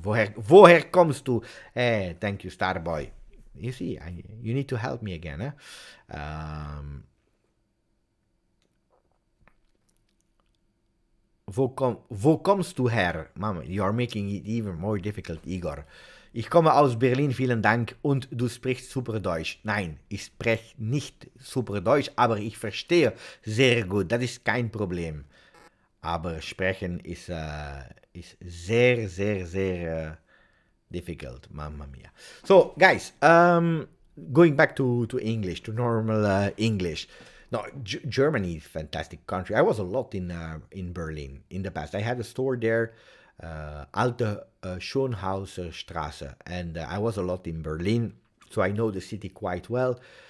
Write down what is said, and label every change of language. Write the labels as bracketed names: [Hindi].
[German] Woher kommst du? [English] Thank you, Starboy. You see, you need to help me again. Huh? [German] Wo kommst du her? [English] Mama, you are making it even more difficult, Igor. [German] Ich komme aus Berlin, vielen Dank. Und du sprichst super Deutsch. Nein, ich spreche nicht super Deutsch, aber ich verstehe sehr gut. Das ist kein Problem. Aber sprechen ist sehr, sehr, sehr [English] difficult. [Italian] Mamma mia. [English] So, guys, going back to English, to normal English. No, Germany is a fantastic country. I was a lot in Berlin in the past. I had a store there, Alte Schönhauser Straße, and I was a lot in Berlin, so I know the city quite well.